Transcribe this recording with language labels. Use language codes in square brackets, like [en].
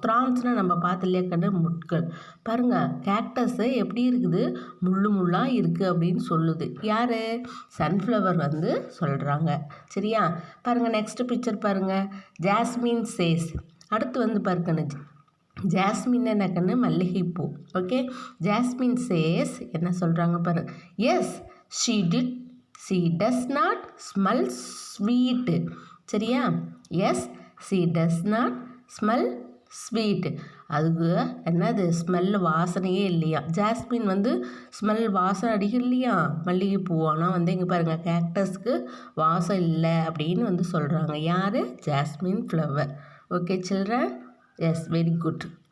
[ta] த்ரான்ஸ்னால் நம்ம பார்த்து இல்லையா கண்ணு? முட்கள். பாருங்க, கேக்டஸு எப்படி இருக்குது? முள்ளு முள்ளாக இருக்குது அப்படின்னு சொல்லுது. யார்? சன்ஃப்ளவர் வந்து சொல்கிறாங்க. சரியா? பாருங்கள், நெக்ஸ்ட் பிக்சர் பாருங்கள். Jasmine chase. அடுத்து வந்து பாருங்க, ஜாஸ்மின் என்ன கண்ணு? மல்லிகைப்பூ. ஓகே, ஜாஸ்மின் சேஸ் என்ன சொல்கிறாங்க பாரு. [en] Yes she does not smell sweet. சரியா? Yes she does not smell sweet. [ta] அதுக்கு என்னது? ஸ்மெல், வாசனையே இல்லையா. ஜாஸ்மின் வந்து ஸ்மெல், வாசனை அடிக்கும் இல்லையா மல்லிகைப்பூ. ஆனால் வந்து இங்கே பாருங்கள், கேக்டஸ்க்கு வாசம் இல்லை அப்படின்னு வந்து சொல்கிறாங்க. யார்? Jasmine flower. Okay children? S, very good.